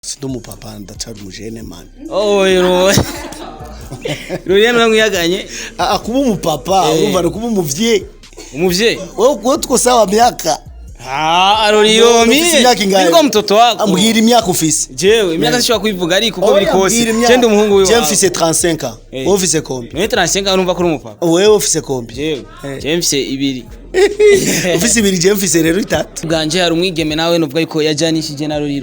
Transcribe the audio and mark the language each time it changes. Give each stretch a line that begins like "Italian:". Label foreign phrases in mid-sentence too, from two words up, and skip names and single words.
Rundi: Sindo mupapa ndacari umujene man. Oh yero. Ruriya namwiyaganye. Kuba umupapa urumva kuba umuvye. Umuvye?
Swahili: Wewe tuko sawa miaka. Aruriyo niko mtoto wako.
Rundi: Ambwira imyaka ufise. Jewe imyaka sishobora kubivuga ariko uko biri kose. Cende umuhungu wiwe. Je mfise 35 ans. Wowe ufise kombi? Mwe 35 ans urumva ko uri umupapa. Wewe ufise kombi? Jewe. Je mfise 2. Ufise 2 je mfise rero 3. Bwanje hari umwigeme nawe nuvuga yuko yajanishije na Ruriro.